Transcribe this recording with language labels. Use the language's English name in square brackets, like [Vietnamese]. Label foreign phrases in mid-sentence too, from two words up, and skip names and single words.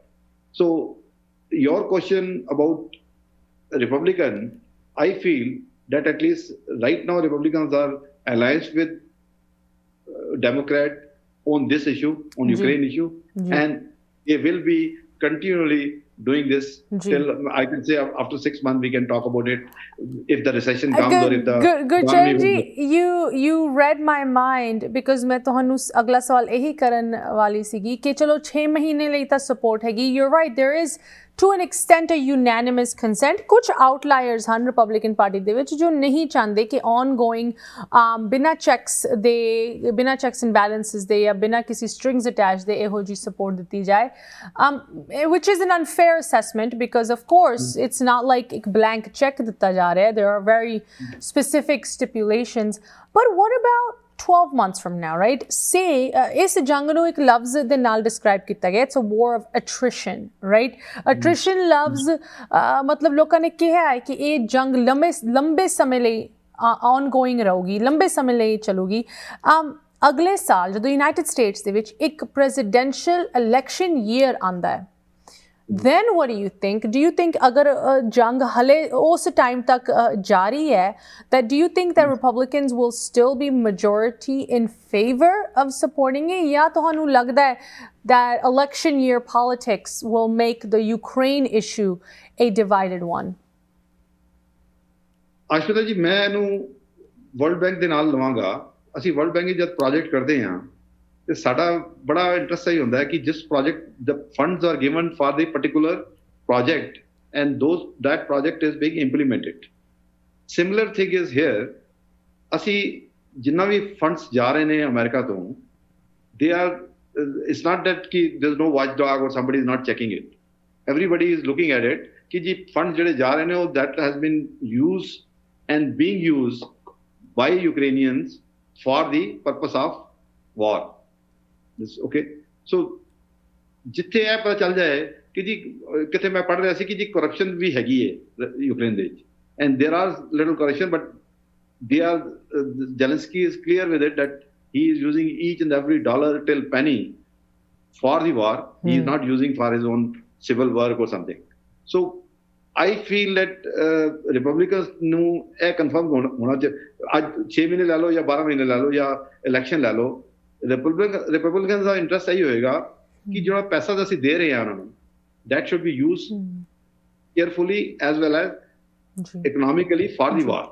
[English] So your question about Republican, I feel that at least right now Republicans are allied with Democrat on this issue, on Ukraine issue, and they will be continually doing this till, I can say, after 6 months we can talk about it, if the recession comes or if the [Punjabi] Gurcharan ji, [English] you read my mind, because [Punjabi] मैं ਤੁਹਾਨੂੰ ਅਗਲਾ ਸਵਾਲ ਇਹੀ ਕਰਨ ਵਾਲੀ ਸੀਗੀ ਕਿ ਚਲੋ 6 ਮਹੀਨੇ ਲਈ ਤਾਂ support ਹੈਗੀ. [English] You're right, there is to an extent a unanimous consent. [Punjabi] ਕੁਝ outliers ਹਨ Republican Party ਦੇ ਵਿੱਚ ਜੋ ਨਹੀਂ ਚਾਹੁੰਦੇ ਕਿ ongoing ਬਿਨਾਂ [English] checks and balances [Punjabi] ਦੇ ਜਾਂ ਬਿਨਾਂ ਕਿਸੇ [English] strings attached [Punjabi] ਦੇ ਇਹੋ ਜਿਹੀ support ਦਿੱਤੀ ਜਾਏ, [English] which is an unfair assessment, because of course it's not like [Punjabi] ਇੱਕ blank check ਦਿੱਤਾ ਜਾ ਰਿਹਾ. [English] There are very specific stipulations. But what about 12 months from now, right? [Punjabi] Say ਇਸ ਜੰਗ ਨੂੰ ਇੱਕ ਲਫ਼ਜ਼ ਦੇ ਨਾਲ describe ਕੀਤਾ ਗਿਆ, [English] it's a war of attrition, right? [Punjabi] Attrition ਲਫ਼ਜ਼ ਮਤਲਬ ਲੋਕਾਂ ਨੇ ਕਿਹਾ ਹੈ ਕਿ ਇਹ ਜੰਗ ਲੰਬੇ ਸਮੇਂ ਲਈ ongoing ਰਹੂਗੀ, ਲੰਬੇ ਸਮੇਂ ਲਈ ਚੱਲੂਗੀ. ਅਗਲੇ ਸਾਲ ਜਦੋਂ ਯੂਨਾਈਟਿਡ ਸਟੇਟਸ ਦੇ ਵਿੱਚ ਇੱਕ [English] presidential election year [Punjabi] ਆਉਂਦਾ ਹੈ, [English] then what do you think? Do you think [Punjabi] ਅਗਰ ਜੰਗ ਹਾਲੇ ਉਸ ਟਾਈਮ ਤੱਕ ਜਾਰੀ ਹੈ, [English] that do you think that Republicans will still be majority in favor of supporting it, [Punjabi] ਯਾ ਤੁਹਾਨੂੰ ਲੱਗਦਾ ਹੈ [English] that election year politics will make the Ukraine issue a divided one? [Punjabi] Aashmeeta ji, ਮੈਂ ਇਹਨੂੰ World Bank ਦੇ ਨਾਲ ਲਾਵਾਂਗਾ. ਅਸੀਂ World Bank jad project ਕਰਦੇ ਹਾਂ ਤੇ ਸਾਡਾ ਬੜਾ ਇੰਟਰਸਟ ਹੀ ਹੁੰਦਾ ਹੈ ਕਿ ਜਿਸ project [English] the funds are given for the particular project and that project is being implemented. Similar thing is here. [Punjabi] ਅਸੀਂ ਜਿੰਨਾ ਵੀ funds ਜਾ ਰਹੇ ਨੇ ਅਮਰੀਕਾ ਤੋਂ, [English] they are, it's not that ਕਿ there's no watchdog or somebody is not checking it. Everybody is looking at it [Punjabi] ਕਿ ਜੀ funds ਜਿਹੜੇ ਜਾ ਰਹੇ ਨੇ ਉਹ [English] that has been used and being used by Ukrainians for the purpose of war. [Punjabi] Okay, so ਜਿੱਥੇ ਇਹ ਪਤਾ ਚੱਲ ਜਾਏ ਕਿ ਜੀ ਕਿਤੇ ਮੈਂ ਪੜ੍ਹ ਰਿਹਾ ਸੀ ਕਿ ਜੀ ਕਰਪਸ਼ਨ ਵੀ ਹੈਗੀ ਹੈ ਯੂਕਰੇਨ ਦੇ ਵਿੱਚ, [English] and there are little corruption, but Zelensky is clear with it that he is using each and every dollar till penny for the war. He is not using for his own civil work or something. So I feel that Republicans [Punjabi] ਨੂੰ ਇਹ ਕਨਫਰਮ ਹੋਣਾ ਚਾਹੀਦਾ. ਅੱਜ 6 ਮਹੀਨੇ ਲੈ ਲਓ ਜਾਂ 12 ਮਹੀਨੇ ਲੈ ਲਓ ਜਾਂ ਇਲੈਕਸ਼ਨ ਲੈ ਲਓ, Republicans ਦਾ ਇੰਟਰਸਟ ਇਹੀ ਹੋਏਗਾ ਕਿ ਜਿਹੜਾ ਪੈਸਾ ਅਸੀਂ ਦੇ ਰਹੇ ਹਾਂ ਉਹਨਾਂ ਨੂੰ, [English] that should be used carefully as well as economically for the war.